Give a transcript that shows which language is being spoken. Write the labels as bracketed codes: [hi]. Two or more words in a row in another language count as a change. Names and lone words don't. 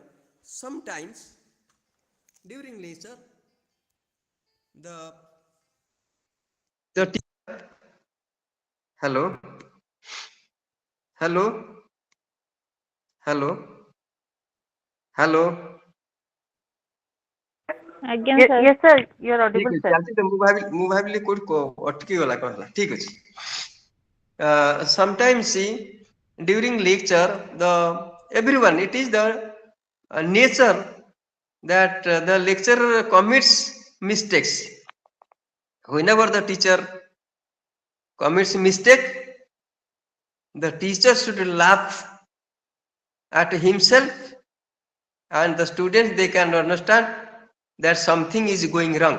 [en] Sometimes during lecture, the the hello, hello, hello, hello. [or] ଆଜ୍ଞା ସାର୍ [en] Yes, sir. You're [or] ठीक [en] audible, [or] ଅଛି, [en] sir. [or] ଚାଲିଛି ତ ମୁଁ ଭାବିଲି କୋଉଠି ଅଟକି ଗଲା କଣ ହେଲା, ଠିକ ଅଛି. [en] Sometimes see during lecture the everyone, it is the nature that the lecturer commits mistakes. Whenever the teacher commits mistake, the teacher should laugh at himself, and the students, they can understand that something is going wrong.